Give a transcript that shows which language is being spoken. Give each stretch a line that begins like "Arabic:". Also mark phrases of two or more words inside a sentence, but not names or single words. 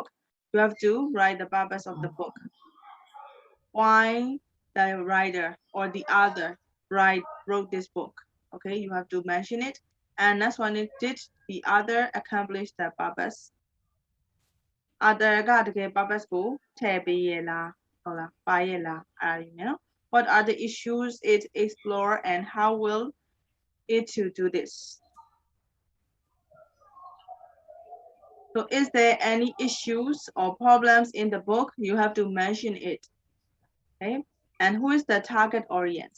English: You have to write the purpose of the book. Why the writer or the author wrote this book? Okay, you have to mention it. And last one is did the author accomplish the purpose? Other
Burmese: ကတကယ် purpose ကိုထည့်ပေးရလားဟုတ်လားပါရလားအဲ့ဒါမျိုး
English: What are the issues it explore and how will it to do this? So is there any issues or problems in the book? You have to mention it. Okay, and who is the target audience?